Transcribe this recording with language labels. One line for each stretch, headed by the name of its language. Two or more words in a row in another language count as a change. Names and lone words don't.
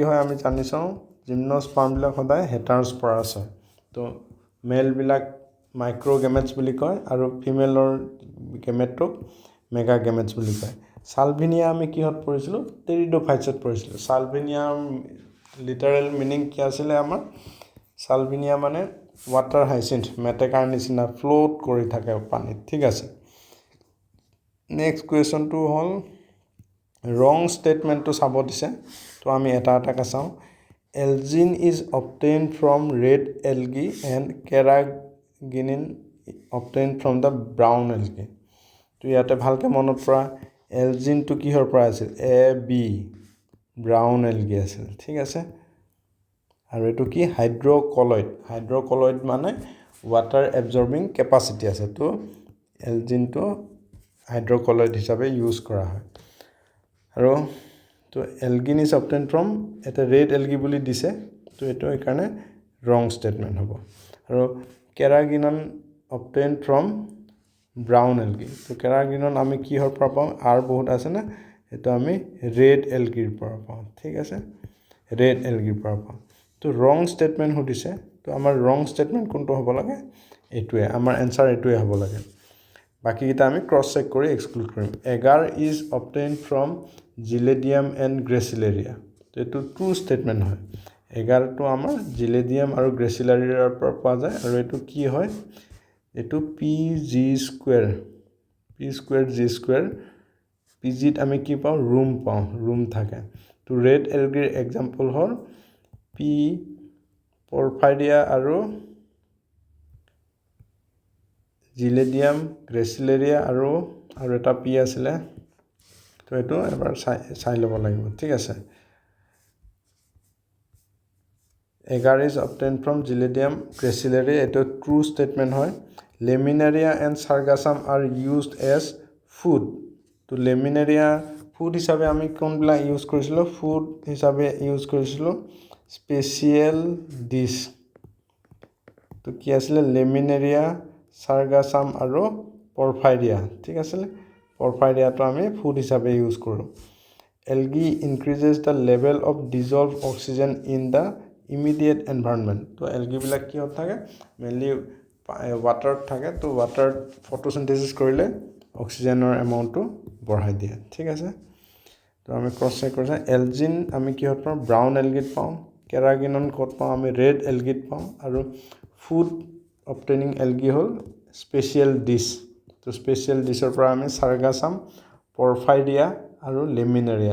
Assamese: হয় আমি জানি চাওঁ জিমনোস্পাৰ্ম বিলাক সদায় হেটাৰোস্পোৰাছ হয় তো মেল বিলাক
English: micro gametes
Assamese: বুলি কয় আৰু ফিমেলৰ গেমেটক
English: mega gametes
Assamese: বুলি কয় সালভিনিয়া আমি কিহত পঢ়িছিলো টেৰিডোফাইটছত পঢ়িছিলো সালভিনিয়া
English: literal meaning
Assamese: কি আছিলে আমাৰ সালভিনিয়া মানে
English: water hyacinth
Assamese: মেটেকাৰ নিচিনা ফ্লোট কৰি থাকে পানীত ঠিক আছে
English: next question
Assamese: হ'ল
English: wrong statement
Assamese: চাব দিছে তো আমি এটা চাওঁ
English: Elgin is obtained from red algae and carrageenan obtained from the brown algae.
Assamese: তো ইয়াতে ভালকে মনত পৰা Elgin তো কিহৰ পৰা আছিল AB
English: brown algae
Assamese: আছিল ঠিক আছে আৰু এটো কি হাইড্ৰকলয়েড মানে
English: water absorbing capacity
Assamese: আছে তো Elgin তো হাইড্ৰকলয়েড হিচাপে ইউজ কৰা হয় আৰু তো Elgin
English: is obtained from
Assamese: এটা
English: red algae
Assamese: বুলি দিছে তো এটো একাৰণে
English: wrong statement
Assamese: হ'ব আৰু
English: carrageenan obtained from brown algae
Assamese: তো carrageenan আমি কিহৰ পৰা পাম আর বহুত আছে না এটো আমি
English: red algae
Assamese: পৰা পাম ঠিক আছে
English: red algae
Assamese: পৰা পাম তো
English: wrong statement
Assamese: সুধিছে তো আমাৰ
English: wrong statement
Assamese: কোনটো হ'ব লাগে এটোৱে আমাৰ আনসাৰ এটোৱে হ'ব লাগে বাকি কিটা আমি
English: cross check
Assamese: কৰি এক্সক্লুড কৰিম
English: agar is obtained from Giledium and Gracilaria
Assamese: তো এটো
English: true statement
Assamese: হয় এগাৰটো আমাৰ জিলেডিয়াম আৰু গ্ৰেচিলাৰিয়াৰ পৰা পোৱা যায় আৰু এটো কি হয় এটো pg স্কয়াৰ pg ত আমি কি পাওঁ ৰুম থাকে তো
English: red algae example
Assamese: হ'ল p পৰফাইৰিয়া আৰু জিলেডিয়াম গ্ৰেচিলাৰিয়া আৰু এটা p আছিলে তো এটো এবাৰ চাই ল'ব লাগিব ঠিক আছে
English: agar is obtained from Giledium gracilaria
Assamese: এটো
English: true statement
Assamese: হয়
English: laminaria and sargassum are used as food
Assamese: তো laminaria ফুড হিচাপে আমি কোনবিলা ইউজ কৰিছিলো ফুড হিচাপে ইউজ কৰিছিলো
English: special dish
Assamese: তো কি আছিল laminaria sargassum আৰু porphyria ঠিক আছে porphyria তো আমি ফুড হিচাপে ইউজ কৰো
English: algae increases the level of dissolved oxygen in the immediate environment
Assamese: তো algae বিলাক কি হত থাকে
English: mainly water
Assamese: থাকে তো
English: water photosynthesis
Assamese: কৰিলে
English: oxygen amount
Assamese: বঢ়াই দিয়ে ঠিক আছে তো আমি
English: cross check
Assamese: কৰিছে এলজিন আমি কিহত পাওঁ
English: brown algae
Assamese: পাওঁ কেৰাগিনন ক'ত পাওঁ আমি
English: red algae
Assamese: পাওঁ আৰু
English: food obtaining algae
Assamese: হ'ল
English: special dish
Assamese: তো
English: special dish
Assamese: পৰা আমি সাৰ্গাছাম পৰফাইৰিয়া আৰু লেমিনাৰিয়া